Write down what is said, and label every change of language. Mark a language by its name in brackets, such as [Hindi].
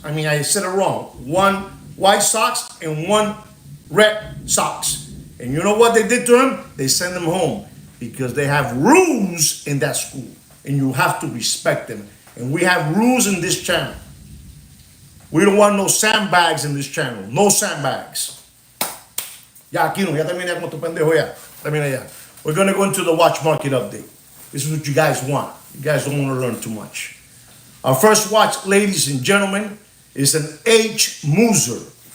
[English] I mean, I said it wrong. One white socks and one red socks. And you know what they did to him? They sent him home because they have rules in that school. And you have to respect them. And we have rules in this channel. We don't want no sandbags in this channel. No sandbags. [Spanish] Ya, aquí no. Ya terminé con tu pendejo ya. Terminé ya. [English] We're going to go into the watch market update. This is what you guys want. You guys don't want to learn too much. Our first watch, ladies and gentlemen, is an H. Muser.